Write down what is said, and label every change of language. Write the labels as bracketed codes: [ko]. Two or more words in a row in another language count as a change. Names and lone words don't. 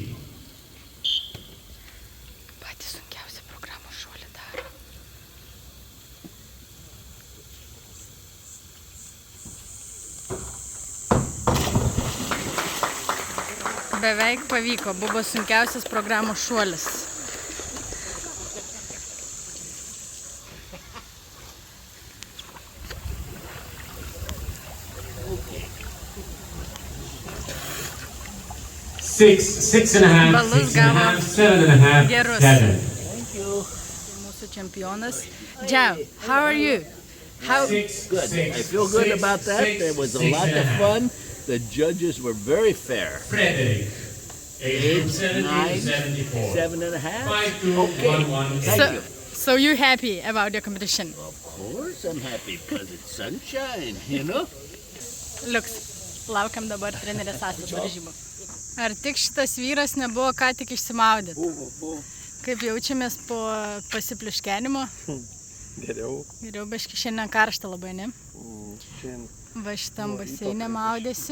[lt] Patys sunkiausi programos šuolį daro. Beveik pavyko, buvo sunkiausias programos šuolis. [en] Six and a half, [lt] Balus 6.5, gavo 7.5, gerus. 7. [en] Thank you. [lt] Mūsų čempionas. [en] Joe, how are you? How... Good. I feel good about that. There was a lot of fun. The judges were very fair. Frederick, age group 70 to 9, 74. 7.5. 5211. Thank you. So you're happy about your competition? Of course I'm happy because it's sunshine, you know? [lt] Liuks, laukiam dabar trenerės Astos varžybų. Ar tik šitas vyras nebuvo ką tik išsimaudyti? Buvo. Kaip jaučiamės po pasipliškenimo? Geriau. Geriau biški šiandien karšta labai, ne? Šiandien Va šitam baseine maudėsi.